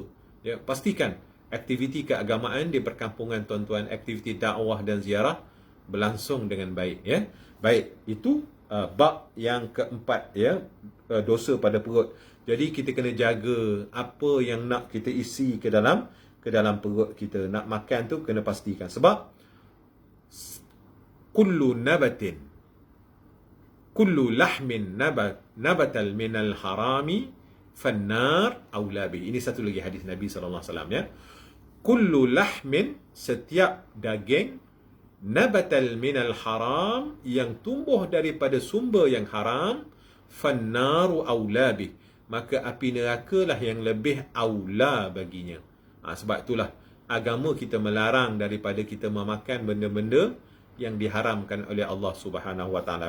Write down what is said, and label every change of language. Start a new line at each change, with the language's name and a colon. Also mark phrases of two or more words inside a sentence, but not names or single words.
Malay: Ya, pastikan aktiviti keagamaan di perkampungan tuan-tuan, aktiviti dakwah dan ziarah berlangsung dengan baik. Ya, baik, itu bab yang keempat, ya, dosa pada perut. Jadi kita kena jaga apa yang nak kita isi ke dalam perut kita. Nak makan tu kena pastikan.
Arabic: Sebab كل لحم نبت من الحرام فالنار أولى به.
Malay: Ini satu lagi hadis Nabi
Arabic: صلى الله عليه وسلم,
Malay: ya.
Arabic: كل لحم,
Malay: setiap daging,
Arabic: نبت من الحرام,
Malay: yang tumbuh daripada sumber yang haram,
Arabic: فالنار أولى به,
Malay: maka api neraka lah yang lebih aula baginya. Sebab itulah agama kita melarang daripada kita memakan benda-benda yang diharamkan oleh Allah
Arabic: سبحانه وتعالى.